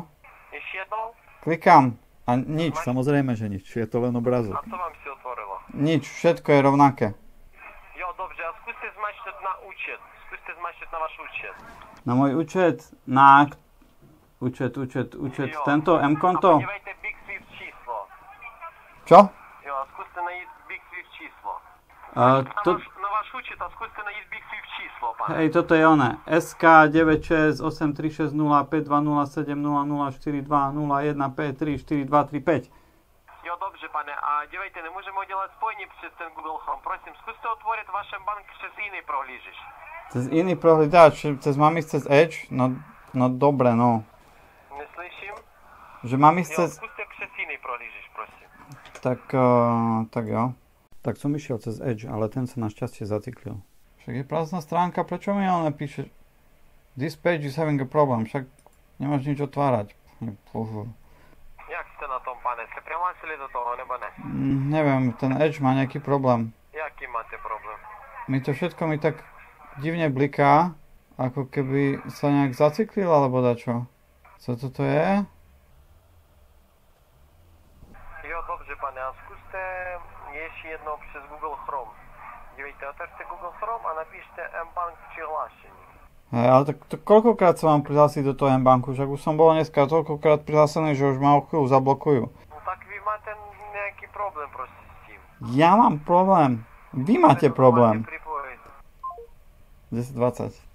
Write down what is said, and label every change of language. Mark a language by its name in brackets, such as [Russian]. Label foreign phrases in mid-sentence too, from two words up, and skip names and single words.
[Slovak] Ešte jednou? Klikám. A nič, samozrejme, že nič. Je to len obrazok. [Czech] A co vám si otvorilo? [Slovak] Nič, všetko je rovnaké. Jo, dobře, a skúste zmačknúť na účet. Skúste zmačknúť na váš účet. Na môj účet, na... Účet, jo. Tento M-konto. [Czech] A podívejte Big Swift číslo. [Slovak] Čo? Jo, a skúste najít Big Swift číslo. Na váš účet a skúste najít Big Swift číslo, pane. Hej, toto je oné. SK 9683605207042015334235. [Czech] Jo, dobře, pane. A dívejte, nemůžeme udělat spojení přes ten Google Chrome. Prosím, zkuste otvorit vaše bank přes jiný prohlížeč. [Slovak] Cez iný prohľadač, mám ísť cez Edge? No dobre, no. [Czech] Neslyším? [Slovak] Že mám ísť cez... [Czech] Jo, skúste přes jiný prohlížeč, prosím. [Slovak] Tak jo. Tak som išiel cez Edge, ale ten sa našťastie zaciklil. Však je prázdna stránka, prečo mi ale napíše [English] This page is having a problem, [Slovak] však nemáš nič otvárať. [Czech] Jak ste na tom, pane? Ste prihlásili do toho, nebo ne? [Slovak] Neviem, ten Edge má nejaký problém. [Czech] Jaký máte problém? [Slovak] To všetko mi tak divne bliká, ako keby sa nejak zaciklil, alebo dačo. [Czech] Co toto je? Jo, dobře, pane, a skúste ještě jednou přes Google Chrome. Dívejte, otevřte Google Chrome a napíšte M-Bank přihlášení. [Slovak] Hej, ale tak to koľkokrát sa mám prihlásiť do toho M-Banku? Však už som bol dneska toľkokrát prihlásený, že už ma o chvíľu zablokujú. No tak vy máte nejaký problém proste s tým. Ja mám problém. Vy máte problém. 10:20.